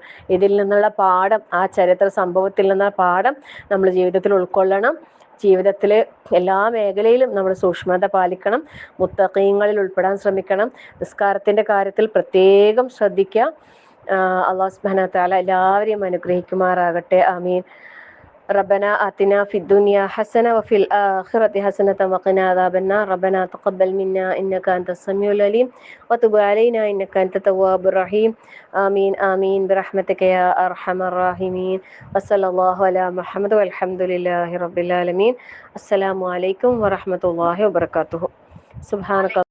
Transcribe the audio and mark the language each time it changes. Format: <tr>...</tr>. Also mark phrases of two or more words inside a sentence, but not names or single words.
<ml>ഇതിൽ നിന്നുള്ള പാഠം, ആ ചരിത്ര സംഭവത്തിൽ നിന്നുള്ള പാഠം നമ്മൾ ജീവിതത്തിൽ ഉൾക്കൊള്ളണം. ജീവിതത്തിൽ എല്ലാ മേഖലയിലും നമ്മൾ സൂക്ഷ്മത പാലിക്കണം. മുത്തഖീങ്ങളിൽ ഉൾപ്പെടാൻ ശ്രമിക്കണം. നിസ്കാരത്തിൻ്റെ കാര്യത്തിൽ പ്രത്യേകം ശ്രദ്ധിക്കുക.</ml> <ar>الله سبحانه وتعالى</ar> <ml>എല്ലാവരെയും അനുഗ്രഹിക്കുമാറാകട്ടെ. ആമീൻ.</ml> <ar>ربنا آتنا في الدنيا حسنة وفي الآخرة حسنة وقنا عذاب النار ربنا تقبل منا إنك أنت السميع العليم وتب علينا إنك أنت التواب الرحيم آمين آمين برحمتك يا أرحم الراحمين وصلى الله على محمد والحمد لله رب العالمين السلام عليكم ورحمة الله وبركاته سبحانك</ar>